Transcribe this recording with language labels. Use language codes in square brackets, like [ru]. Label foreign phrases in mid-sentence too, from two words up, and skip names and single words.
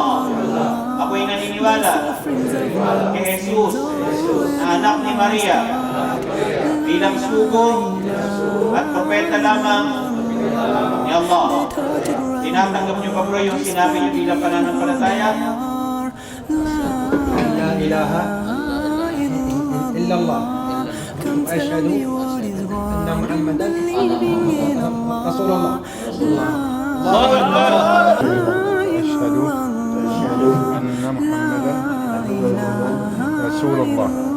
[tl] Ako'y naniniwala kay Jesus na anak ni Maria bilang sugo at propeta lamang ni Allah. Tinatanggap niyo ba bro yung sinabi niyo bilang pananampalataya? [ar] La ilaha illallah wa ashhadu anna Muhammadan Rasulullah. Allahu Akbar. أشهد أن محمدا رسول الله.